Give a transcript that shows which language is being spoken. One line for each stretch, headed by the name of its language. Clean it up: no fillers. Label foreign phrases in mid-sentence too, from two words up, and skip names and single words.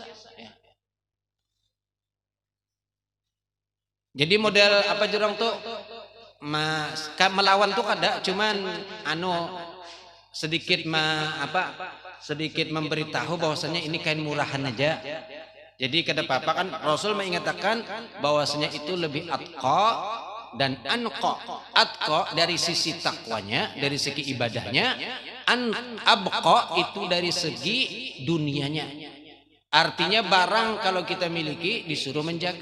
Banjar: Jadi model apa jurang tuh? Melawan tuh kada, cuman sedikit sedikit memberitahu bahwasanya ini kain murahan aja.
Indonesian: Jadi kada apa-apa kan Rasul mengatakan bahwasanya itu lebih atqa dan anqa. Atqa dari sisi takwanya, dari segi ibadahnya, abqa itu dari segi dunianya. Artinya barang kalau kita miliki disuruh menjaga.